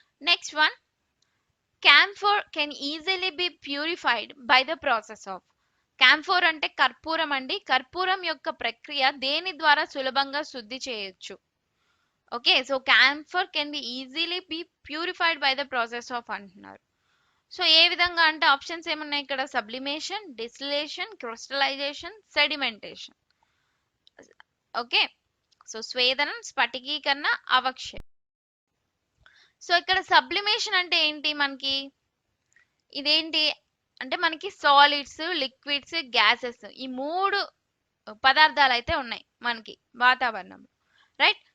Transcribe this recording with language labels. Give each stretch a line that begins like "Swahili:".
English: Next one, camphor can easily be purified by the process of.
Telugu: camphor అంటే కర్పూరం అండి. కర్పూరం యొక్క ప్రక్రియ దేని ద్వారా సులభంగా శుద్ధి చేయొచ్చు?
English: Okay, so camphor can be easily be purified by the process of అంటున్నారు.
Telugu: సో ఏ విధంగా అంటే ఆప్షన్స్ ఏమున్నాయి ఇక్కడ? Sublimation, distillation, crystallisation, sedimentation. Okay, so స్వేదనం, స్ఫటికీకరణ, అవక్షయం. So ఇక్కడ సబ్లిమేషన్ అంటే ఏంటి మనకి? ఇదేంటి అంటే మనకి సాలిడ్స్, లిక్విడ్స్, గ్యాసెస్ ఈ 3 పదార్థాలు అయితే ఉన్నాయి మనకి వాతావరణంలో, రైట్?